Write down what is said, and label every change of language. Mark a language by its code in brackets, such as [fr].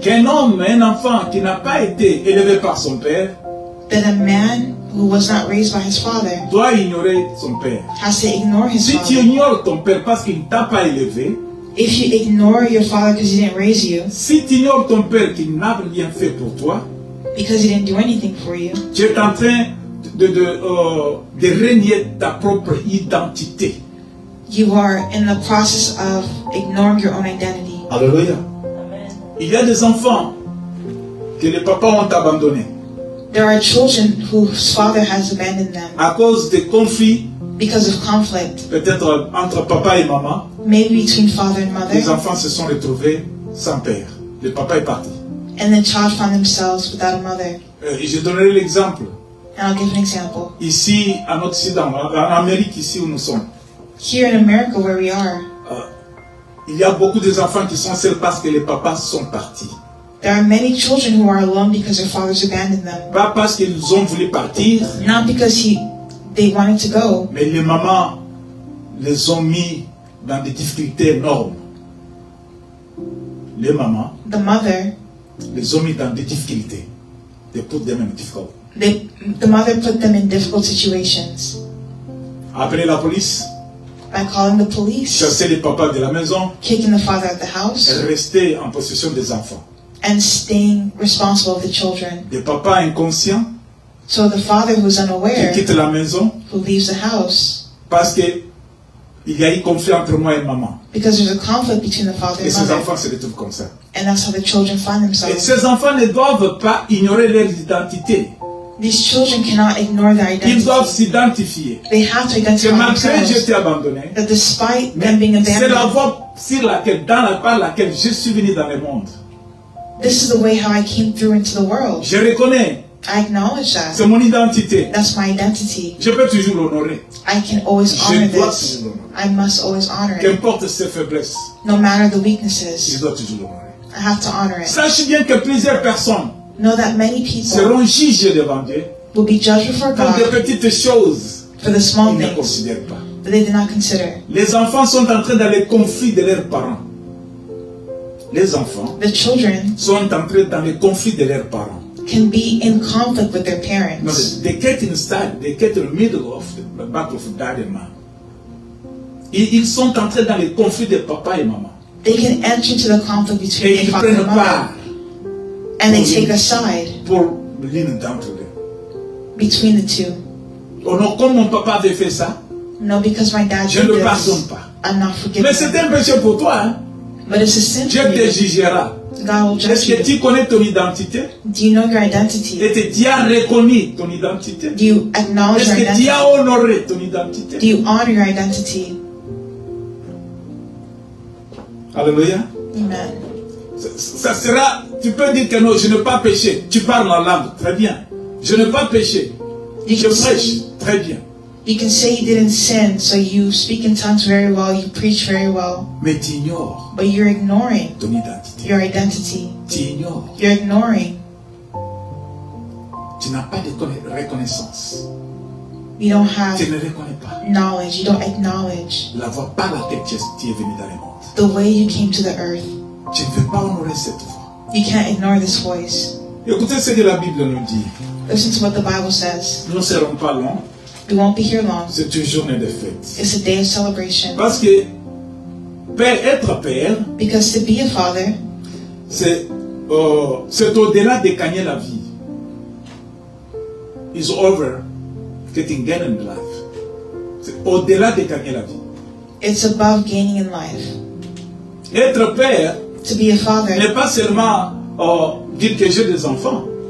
[fr] qu'un homme, un enfant qui n'a pas été élevé par son père [en] that a man who was not raised by his father [fr] doit ignorer son père. [en] has to ignore his [fr] Si tu [en] father. [fr] ignores ton père parce qu'il ne t'a pas élevé, [en] If you ignore your father because he didn't raise you, [fr] si tu ignores ton père qui n'a rien fait pour toi, [en] because he didn't do anything for you, [fr] tu es en train de renier ta propre identité. [en] you are in the process of ignoring your own identity. [fr] Alléluia. Il y a des enfants que les papas ont abandonnés [en] There are children whose father has abandoned them [fr] à cause des conflits, [en] because of conflict, [fr] peut-être entre papa et maman. [en] maybe between father and [fr] Les [en] mother, [fr] enfants se sont retrouvés sans père. Le papa est parti. [en] and the child found themselves without a mother. [fr] Je donnerai l'exemple. [en] And I'll give an example. [fr] Ici, en Occident, en Amérique, ici où nous sommes, [en] Here in America, where we are, [fr] il y a beaucoup d'enfants qui sont seuls parce que les papas sont partis. [en] there are many children who are alone because their fathers abandoned them. [fr] Pas parce qu'ils ont voulu partir, [en] Not because they wanted to go, [fr] mais les mamans les ont mis dans des difficultés énormes. Les mamans [en] the mother, [fr] les ont mis dans des difficultés. [en] They put them in difficult. the mother put them in difficult situations [fr] Appeler la police, [en] by calling the police, [fr] chasser les papas de la maison, [en] kicking the father out of the house, [fr] rester en possession des enfants. [en] and staying responsible of the children. [fr] Des papas inconscients [en] So the father who's [fr] qui [en] unaware, [fr] quittent la maison [en] who leaves the house, [fr] parce que il y a eu conflit entre moi et maman. [en] because there's a conflict between the father [fr] Et [en] and [fr] ces [en] mother, [fr] enfants se retrouvent comme ça. [en] and that's how the children find [fr] Et [en] themselves. [fr] ces enfants ne doivent pas ignorer leur identité. [en] These children cannot ignore their [fr] Ils doivent [en] identity. [fr] s'identifier. [en] They have to [fr] Que [en] identify [fr] malgré j'ai [en] themselves. [fr] été abandonné, [en] That despite them being [fr] c'est la [en] abandoned, [fr] voie par laquelle je suis venu dans le monde. [en] this is the way how I came through into the world. [fr] Je reconnais, [en] I acknowledge [fr] c'est [en] that. [fr] mon identité. [en] That's my identity. [fr] Je peux toujours l'honorer. [en] I can always [fr] Je [en] honor [fr] dois [en] this. [fr] toujours l'honorer. [en] I must always honor it. [fr] Qu'importe ses faiblesses, [en] No matter the [fr] je [en] weaknesses, [fr] dois toujours l'honorer. [en] I have to honor it. [fr] Sache bien que plusieurs personnes [en] Know that many people [fr] seront jugées devant Dieu [en] will be judged before [fr] pour des [en] God [fr] petites choses [en] for the small [fr] qu'ils ne [en] things [fr] considèrent pas. [en] that they did not consider. [fr] Les enfants sont en train d'aller conflit de leurs parents. les enfants [en] the children [fr] sont entrés dans les conflits de leurs parents. [en] can be in conflict with their No, parents. they get inside, they get in the middle of the battle of dad and mom. [fr] Ils sont entrés dans les conflits de papa et maman. [en] They can enter into the conflict [fr] Et [en] between [fr] ils [en] their father [fr] prennent [en] and [fr] part [en] mother, and they take a side [fr] pour l'une d'entre eux. [en] between the two. [fr] Oh non, comme mon papa avait fait ça, [en] No, because my dad [fr] je [en] did [fr] ne [en] this, [fr] pardonne pas. [en] I'm not [fr] Mais c'est un péché pour toi, hein. [en] But it's a sin [fr] Dieu [en] for [fr] te [en] you. [fr] jugera. [en] God will [fr] Est-ce [en] judge [fr] que [en] you. [fr] tu connais ton identité? [en] Do you know your identity? [fr] Est-ce que tu as reconnu ton identité? [en] Do you acknowledge [fr] Est-ce [en] your [fr] que tu [en] identity? [fr] as honoré ton identité? [en] Do you honor your identity? [fr] Alléluia. [en] Amen. [fr] Ça sera, tu peux dire que non, je n'ai pas péché. Tu parles en langue, très bien. Je n'ai pas péché. [en] You [fr] Je [en] can [fr] prêche, [en] say, [fr] très bien. [en] you can say you didn't sin, so you speak in tongues very well, you preach very well, [fr] Mais tu ignores [en] but you're ignoring [fr] ton identité. [en] your identity. [fr] Tu ignores. [en] You're ignoring. [fr] Tu n'as pas de reconnaissance. [en] You don't have [fr] Tu ne reconnais pas [en] knowledge. You don't acknowledge [fr] la voie par laquelle tu es venu dans le monde. [en] the way you came to the earth. [fr] Tu ne veux pas honorer cette voie. [en] You can't ignore this voice. [fr] Écoutez ce que la Bible nous dit. [en] Listen to what the Bible says. [fr] Nous ne serons pas longs. [en] We won't be here long. [fr] C'est une journée de fête. [en] It's a day of celebration. [fr] Parce que être père, [en] Because to be a father [fr] c'est au-delà de gagner la vie. [en] It's over getting in life. [fr] C'est au-delà de gagner la vie. [en] it's above gaining in life. [fr] Être père [en] To be a father [fr] n'est pas seulement dire que j'ai des enfants.